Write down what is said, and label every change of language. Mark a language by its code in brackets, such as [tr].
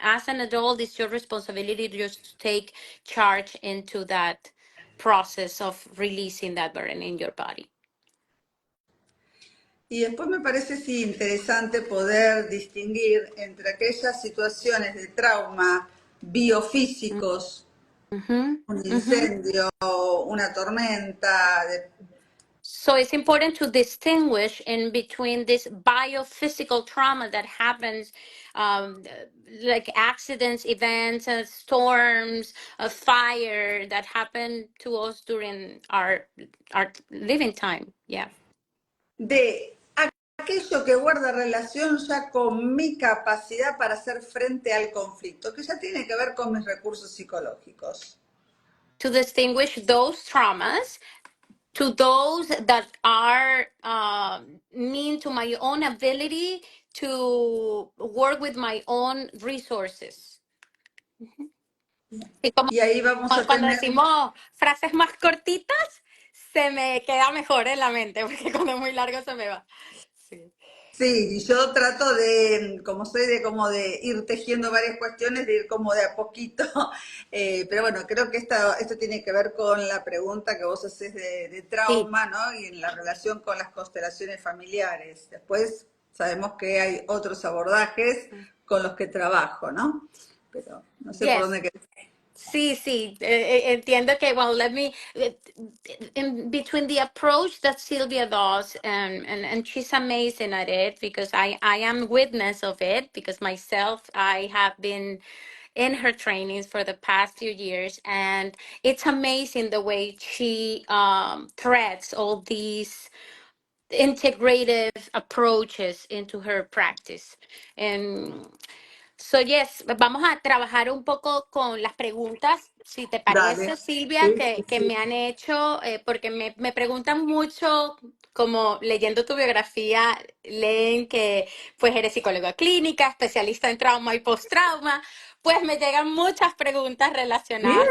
[en] As an adult, it's your responsibility to just take charge into that process of releasing that burden in your body. [es] Y después me parece sí interesante poder distinguir entre aquellas situaciones de trauma biofísicos, Mhm. un Mhm. incendio, una tormenta, [en] So it's important to distinguish in between this biophysical trauma that happens, um, like accidents, events, storms, a fire that happen to us during our living time. Yeah. [es] de aquello que guarda relación ya con mi capacidad para hacer frente al conflicto, que ya tiene que ver con mis recursos psicológicos. [en] To distinguish those traumas to those that are mean to my own ability to work with my own resources. [es] Y como Y ahí vamos a cuando tener. decimos frases más cortitas, se me queda mejor en la mente, porque cuando es muy largo se me va. Sí. Sí, y yo trato de, como soy de como de ir tejiendo varias cuestiones, de ir como de a poquito, pero bueno, creo que esto tiene que ver con la pregunta que vos haces de Sí. trauma, ¿no? Y en la relación con las constelaciones familiares. Después sabemos que hay otros abordajes con los que trabajo, ¿no? Pero no sé por [en] Yes. [es] dónde querés. Sí, sí, entiendo que, [en] well, let me, in between the approach that Sylvia does, and she's amazing at it because I am witness of it because myself, I have been in her trainings for the past few years, and it's amazing the way she threads all these integrative approaches into her practice. And So, yes, [es] vamos a trabajar un poco con las preguntas, si te Dale. parece, Silvia, Sí, sí, que me han hecho, porque me preguntan mucho, como leyendo tu biografía, leen que pues eres psicóloga clínica, especialista en trauma y postrauma, pues me llegan muchas preguntas relacionadas